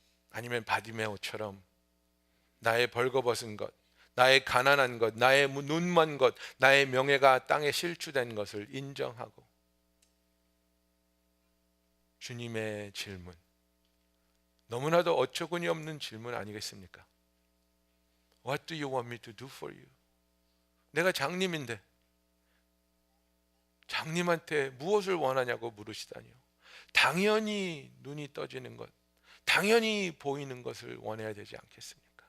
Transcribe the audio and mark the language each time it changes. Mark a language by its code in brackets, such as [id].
[ko] 아니면 바디메오처럼 나의 벌거벗은 것, 나의 가난한 것, 나의 눈먼 것, 나의 명예가 땅에 실추된 것을 인정하고 주님의 질문, 너무나도 어처구니 없는 질문 아니겠습니까? [en] What do you want me to do for you? [ko] 내가 장님인데 장님한테 무엇을 원하냐고 물으시다니요. 당연히 눈이 떠지는 것, 당연히 보이는 것을 원해야 되지 않겠습니까?